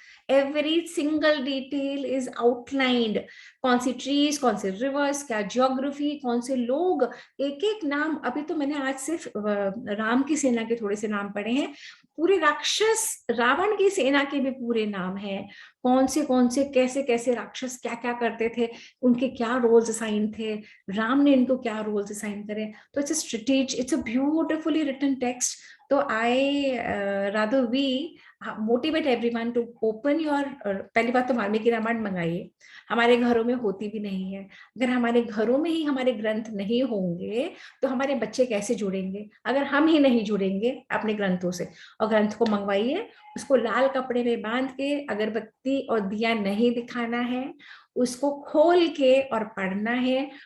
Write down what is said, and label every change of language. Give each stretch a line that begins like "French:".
English: Every single detail is outlined.
Hindi: कौन सी trees, कौन से रिवर्स, क्या ज्योग्राफी, कौन से लोग, एक एक नाम। अभी तो मैंने आज सिर्फ राम की सेना के थोड़े से नाम पढ़े हैं, पूरे राक्षस रावण की सेना के भी पूरे नाम हैं। कौन से कैसे कैसे राक्षस क्या क्या करते थे, उनके क्या रोल्स असाइन थे, राम ने इनको क्या रोल्स असाइन करे।
English: तो it's a beautifully written text. तो I rather we motivate everyone to open your
Hindi: पहली बात तो वाल्मीकि रामायण मंगाइए। हमारे घरों में होती भी नहीं है। अगर हमारे घरों में ही हमारे ग्रंथ नहीं होंगे तो हमारे बच्चे कैसे जुड़ेंगे, अगर हम ही नहीं जुड़ेंगे अपने ग्रंथों से। और ग्रंथ को मंगवाइए, उसको लाल कपड़े में बांध के, अगरबत्ती और दिया नहीं दिखाना है, उसको खोल के और पढ़ना है।